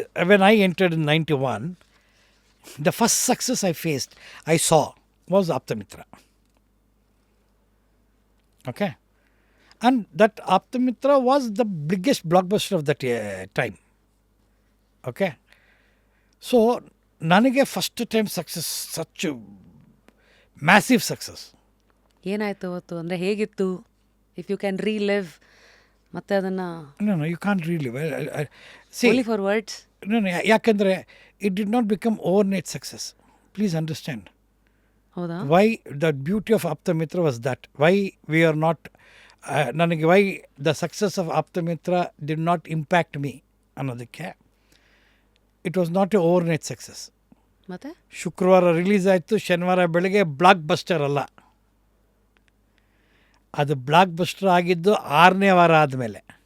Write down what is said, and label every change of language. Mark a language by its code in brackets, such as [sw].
[en] When I entered in 91, the first success I saw was Aptamitra. Okay? And that Aptamitra was the biggest blockbuster of that time. Okay? So, ನನಗೆ first time success, such massive success. [kn] ಏನಾಯ್ತು ಅವತ್ತು? ಅಂದರೆ ಹೇಗಿತ್ತು? [en] if you can relive [kn] ಮತ್ತೆ ಅದನ್ನು. [en] No, you can't really. Only four words. No, ಯಾಕಂದರೆ it did not become overnight success. Please understand. [kn] ಹೌದಾ? [en] Why the beauty of Aptamitra was that. Why we are not, ನನಗೆ why the success of Aptamitra did not impact me ಅನ್ನೋದಕ್ಕೆ, it was not a overnight success. [kn] ಮತ್ತೆ ಶುಕ್ರವಾರ release ಆಯಿತು, ಶನಿವಾರ ಬೆಳಗ್ಗೆ block buster ಅಲ್ಲ, ಅದು ಬ್ಲಾಕ್ ಬಸ್ಟರ್ ಆಗಿದ್ದು 6ನೇ ವಾರ ಆದಮೇಲೆ.